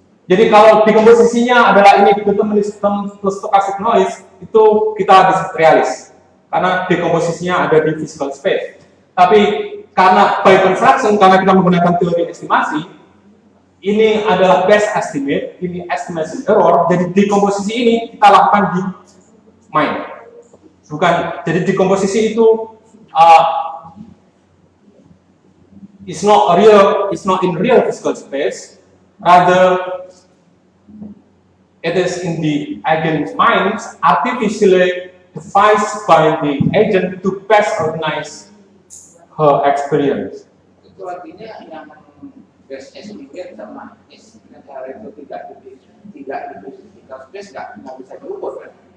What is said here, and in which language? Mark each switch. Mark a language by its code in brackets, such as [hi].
[id] Jadi kalau dekomposisinya adalah ini deterministic term plus stochastic noise, itu kita disebut realis, karena dekomposisinya ada di physical space. Tapi karena by construction, karena kita menggunakan teori estimasi, ini adalah best estimate, ini estimation error. Jadi dekomposisi ini kita lakukan di main. Bukan, jadi dekomposisi itu [en] it's not in real physical space, rather it is in the agent's mind, artificially devised by the agent to best organize her experience. [id] Itu artinya yang best estimate sama estimate itu tidak di physical space nggak bisa diukur kan?